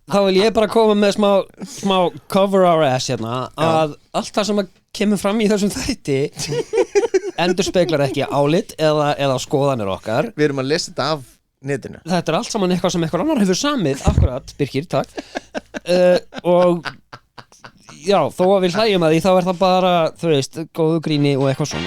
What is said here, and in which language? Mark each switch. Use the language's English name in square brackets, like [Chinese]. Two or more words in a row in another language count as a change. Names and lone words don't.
[Icelandic] þá vil ég bara koma með smá [English] cover our ass [Icelandic] hérna að allt það sem kemur fram í þessum þætti endurspeglar ekki álit eða skoðanir okkar. Við erum að lesa þetta af netinu. Þetta allt saman eitthvað sem eitthvað annar hefur samið. Akkurat, Birkir, takk. Og já, þó að við hlægjum að því þá það bara, þú veist, góðu gríni og eitthvað svona.